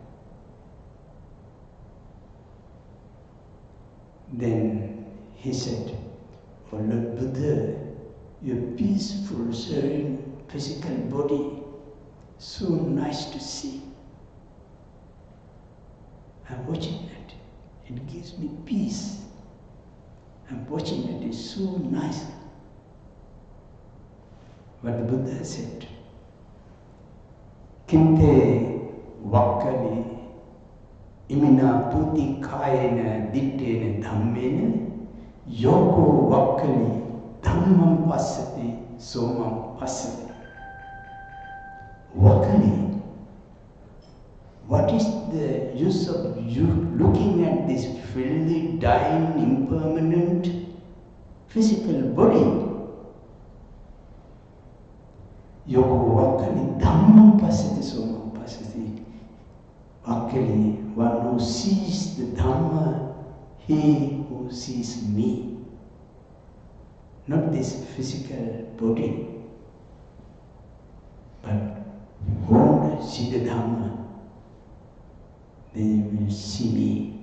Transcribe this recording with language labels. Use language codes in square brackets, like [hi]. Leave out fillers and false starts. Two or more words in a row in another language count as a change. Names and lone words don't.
[en] Then he said, "Oh Lord Buddha, your peaceful, serene physical body, so nice to see. I'm watching it. It gives me peace. I'm watching it. It's so nice." But the Buddha said, [pi] "Kinte Vakkali imina puti kayena dittena dhammena yoko Vakkali dhammam passati somam passati." [en] Vakkali, what is the use of you looking at this filthy, dying, impermanent physical body? [pi] Yoko Vakkali dhammam passati somam passati. [en] Vakkali, one who sees the Dhamma, he who sees me. Not this physical body, but who see the Dhamma, they will see me.